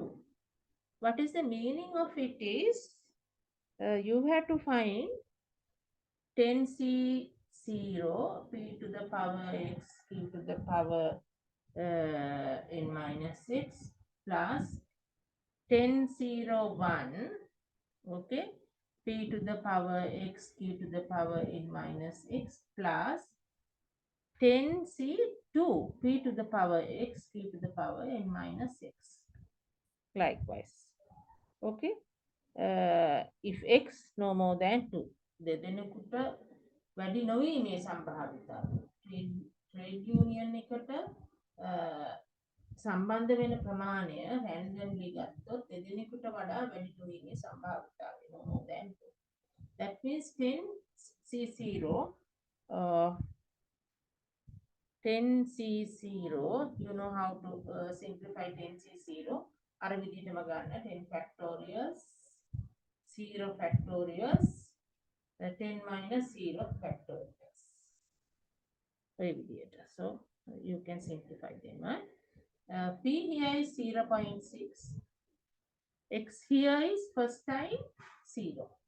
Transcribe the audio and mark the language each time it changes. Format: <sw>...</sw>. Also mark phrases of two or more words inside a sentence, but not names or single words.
<en>What is the meaning of it is, you have to find 10c0 p to the power x q to the power n minus 6 plus 1001, okay, p to the power x q to the power n minus x plus 10c2 p to the power x q to the power n minus x. Likewise, okay. If x no more than 2,</en> <si>දෙදෙනෙකුට වැඩි නොවී මේ සම්භාවිතාව.</si> <en>trade union</en> <si>එකට සම්බන්ධ වෙන ප්‍රමාණය randomly ගත්තොත් දෙදෙනෙකුට වඩා වැඩි නොවීමේ සම්භාවිතාවය</si> <en>no more than 2. That means 10c0 10c0, you know how to simplify 10c0.</en> <si>අර විදිහටම ගන්න</si> <en>10 factorials 0 factorials 10 minus 0 factorials. So you can simplify them. P here is 0.6. X here is first time 0.</en>